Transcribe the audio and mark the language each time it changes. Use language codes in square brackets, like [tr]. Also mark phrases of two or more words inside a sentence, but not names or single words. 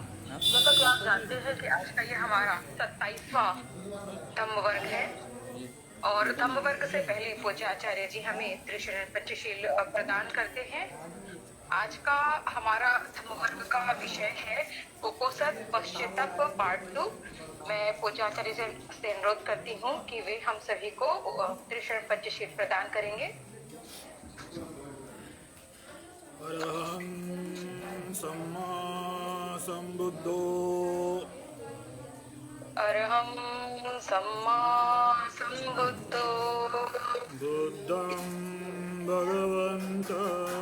[hi] जैसा कि आप जानते हैं कि आज का ये हमारा 27वां धम्म वर्ग है और धम्म वर्ग से पहले पूज्य आचार्य जी हमें त्रिशरण पंचशील प्रदान करते हैं। आज का हमारा धम्म वर्ग का विषय है उपोसत पश्चाताप पार्ट 2। मैं पूज्य आचार्य से अनुरोध करती हूँ कि वे हम सभी को त्रिशरण पंचशील प्रदान करेंगे। [pi] अरहं सम्मा सम्बुद्धो अरहं सम्मा सम्बुद्धो बुद्धं भगवन्तं